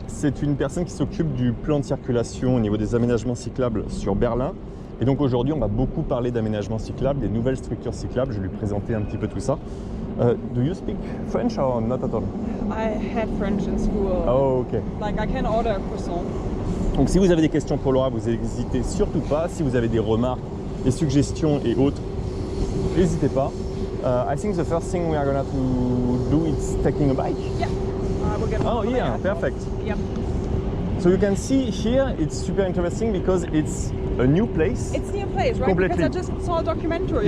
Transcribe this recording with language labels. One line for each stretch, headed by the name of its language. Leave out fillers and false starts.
French: c'est une personne qui s'occupe du plan de circulation au niveau des aménagements cyclables sur Berlin. Et donc aujourd'hui, on va beaucoup parler d'aménagements cyclables, des nouvelles structures cyclables. Je vais lui présenter un petit peu tout ça.
English: Do you speak French or not at all? I had French in school. Oh, ok. Like I can order a croissant.
French: Donc si vous avez des questions pour Laura, vous n'hésitez surtout pas. Si vous avez des remarques, des suggestions et autres, n'hésitez pas.
English: I think the first thing we are going to do is taking a bike. Yeah. I will get Oh one yeah, there. perfect. Yep. So you can see here, it's super interesting because it's a new place. It's near place, right? Completely. Because I just saw a documentary